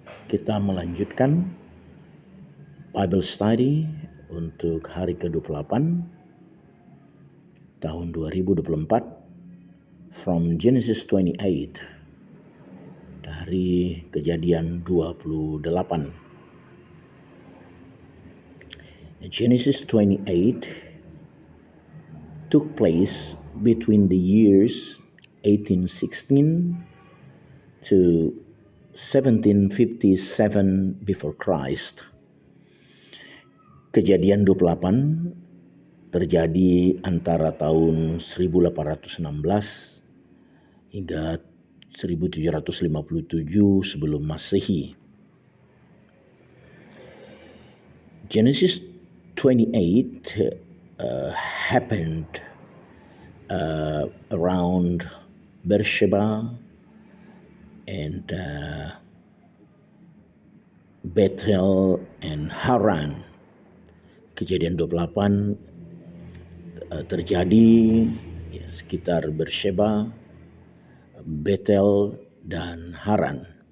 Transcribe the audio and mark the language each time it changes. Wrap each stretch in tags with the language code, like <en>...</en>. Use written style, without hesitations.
<id>Kita melanjutkan Bible Study untuk hari ke-28 tahun 2024</id> <en>from Genesis 28</en> <id>dari Kejadian 28.</id> <en>Genesis 28 took place between the years 1816 to 1757 before Christ.</en> <id>Kejadian 28 terjadi antara tahun 1816 hingga 1757 sebelum Masehi.</id> <en>Genesis 28 happened around Beersheba and Bethel and Haran.</en> <id>Kejadian 28 terjadi sekitar Beersheba, Bethel dan Haran.</id>